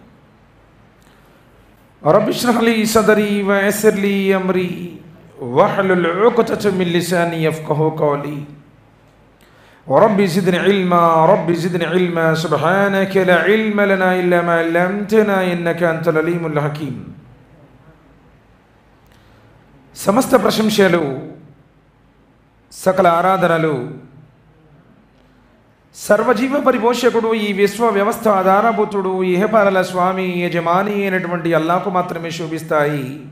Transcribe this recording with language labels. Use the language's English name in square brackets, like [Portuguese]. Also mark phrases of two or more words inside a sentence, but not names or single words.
[Arabic] رب اشرح لي صدري ويسر لي أمري واحلل عقدة من لساني يفقهوا قولي. ورب زدني علما رب زدني علما سبحانك لا علم لنا إلا ما علمتنا إنك أنت العليم الحكيم. [Telugu] సమస్త ప్రశంసలు, సకల ఆరాధనలు సర్వజీవ పరిపోషకుడు, ఈ విశ్వ వ్యవస్థ ఆధారభూతుడు, ఇహపరల స్వామి యజమాని అయినటువంటి అల్లాహ్కు మాత్రమే శోభిస్తాయి.